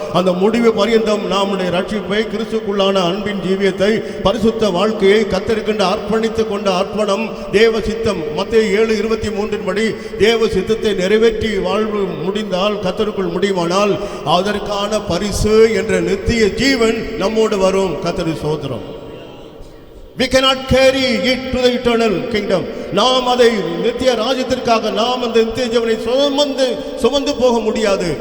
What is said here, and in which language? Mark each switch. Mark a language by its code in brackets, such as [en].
[ta] அந்த முடிவு பரியந்தம் நம்முடைய ரட்சிப்பை, கிறிஸ்துக்குள்ளான அன்பின் ஜீவியத்தை, பரிசுத்த வாழ்க்கையை, கர்த்தருக்கென்று அர்ப்பணித்துக் கொண்ட அர்ப்பணம், தேவ சித்தம், மத்தேயு 7:23 படி தேவ சித்தத்தை நிறைவேற்றி வாழ்வு முடிந்தால், கர்த்தருக்குள் முடியுமானால் அதற்கான பரிசு என்ற நித்திய ஜீவன் நம்மோடு வரும். கர்த்தருக்கு ஸ்தோத்திரம். [en] We cannot carry it to the eternal kingdom. [ta] நாம் அதை நித்திய ராஜ்யத்திற்காக நாம் அந்த நித்திய ஜீவனை சுமந்து போக முடியாது.